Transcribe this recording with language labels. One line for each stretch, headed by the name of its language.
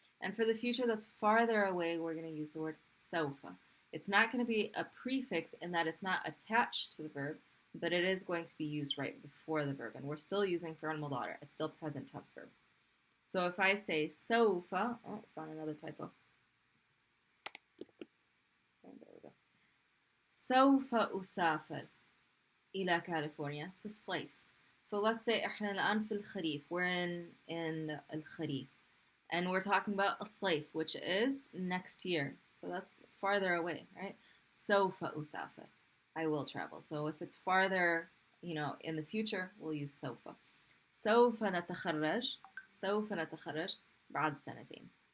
English: And for the future that's farther away, we're going to use the word سوف. It's not going to be a prefix in that it's not attached to the verb, but it is going to be used right before the verb. And we're still using fi'l mudari. It's still present tense verb. So if I say
Arabic: سوف,
English: oh, found another typo. Okay, there we go.
Arabic: سوف أسافر إلى كاليفورنيا في الصيف.
English: So let's say
Arabic: إحنا الآن في الخريف.
English: We're in
Arabic: الخريف.
English: And we're talking about
Arabic: الصيف,
English: which is next year. So that's farther away, right?
Arabic: سوف أسافر.
English: I will travel. So if it's farther, in the future, we'll use
Arabic: سوف. سوف نتخرج. سوف نتخرج بعد سنتين.